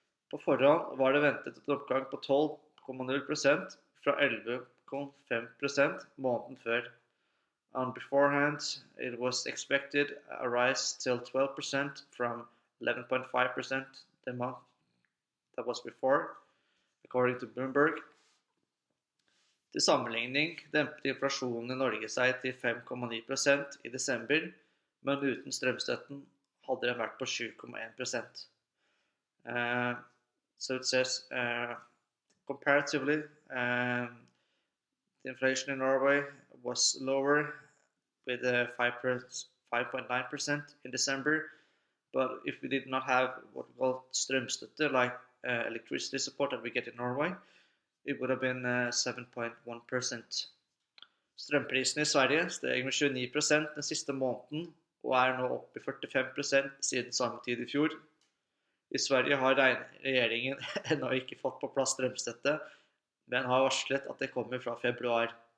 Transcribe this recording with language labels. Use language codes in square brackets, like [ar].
[no] På forhånd var det ventet en oppgang på 12,0% fra 11,5% måneden før. [en] On beforehand, it was expected a rise till 12% from 11.5% the month that was before, according to Bloomberg. [no] Til sammenligning dempet inflasjonen i Norge seg til 5,9% i desember, men uten strømstøtten hadde den vært på 7,1%. [en] So it says, comparatively, the inflation in Norway was lower with 5.9% in December, but if we did not have what we call strømstøtte, like electricity support that we get in Norway, it would have been 7.1%. [no] Strømprisene i Sverige steg med 29% den siste måneden, og er nå oppe i 45% siden samme tid i fjor. I Sverige har regjeringen ennå ikke fått på plass strømstøtte, men har varslet at det kommer fra februar.